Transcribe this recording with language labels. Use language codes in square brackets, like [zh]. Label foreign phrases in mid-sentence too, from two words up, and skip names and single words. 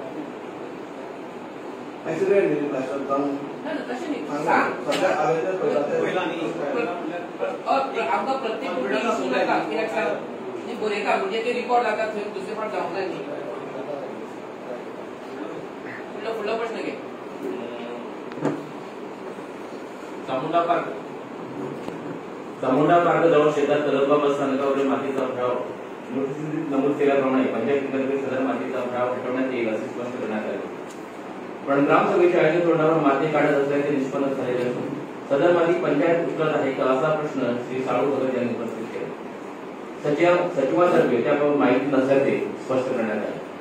[kok] एक्सिडेंट न्ही प्लास्टर जावन ना तशें न्ही सांग सद्या हांवें तें पयला न्ही आमकां प्रत्येक [en] building issue [kok] नाका कित्याक सांग न्ही बरयता म्हणजे ते रिकॉर्ड जाता थंय दुसरे फावट जावंक जाय न्ही फुडलो प्रश्न घे [mr] चामुंडा पार्क जवळ शेतात तलबा बस स्थानकावरील मातीचा भराव नोटीसीत नमूद केल्याप्रमाणे पंचायतीतर्फे सदर मातीचा भराव हटवण्यात येईल असे स्पष्ट करण्यात आले पण ग्रामसभेच्या आयोजित तोंडावर माती काढत असल्याचे निष्पन्न झालेले असून सदर माती पंचायत उचलत आहे का असा प्रश्न श्री साळू भगत यांनी उपस्थित केला सचिवातर्फे त्याबाबत माहिती नसल्याचे स्पष्ट करण्यात आले